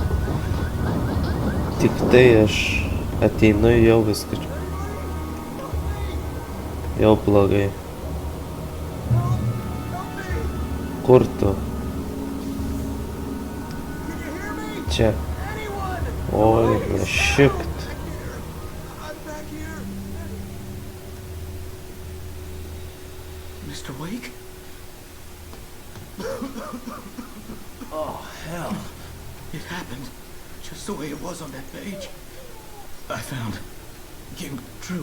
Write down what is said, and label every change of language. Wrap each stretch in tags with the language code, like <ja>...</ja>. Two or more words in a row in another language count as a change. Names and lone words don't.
<lt>Tik tai aš ateinu jau viskas. Jau blogai. Kur tu? Čia. Oi, šikt.</lt> <en>Mr. Wake? Oh, hell. It happened just the way it was on that page. I found. It came true.</en>